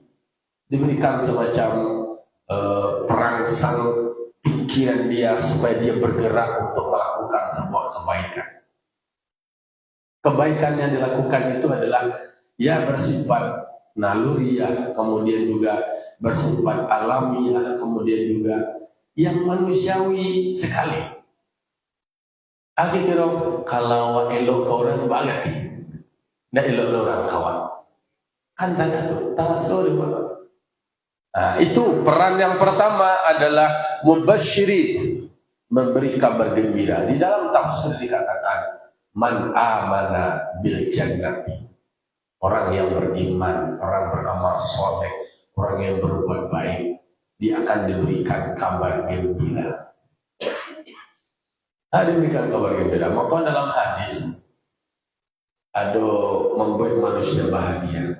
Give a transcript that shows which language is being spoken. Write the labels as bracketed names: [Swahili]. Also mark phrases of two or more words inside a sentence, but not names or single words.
[Indonesian] Diberikan semacam perangsang pikiran dia supaya dia bergerak untuk melakukan sebuah kebaikan. Kebaikan yang dilakukan itu adalah ya bersifat naluriah, kemudian juga bersifat alamiah, kemudian juga yang manusiawi sekali. [Minangkabau] Aku kira kalau elok ke orang bagati, ndak elok orang kawan. Kan tak sorry. [Indonesian] Nah, itu peran yang pertama adalah mubasyirin, memberi kabar gembira. Di dalam tafsir dikatakan [Arabic] من آمن بالجنة, [Indonesian] orang yang beriman, orang beramal soleh, orang yang berbuat baik, dia akan diberikan kabar gembira. Diberikan kabar gembira. Maka dalam hadis ada membuat manusia bahagia.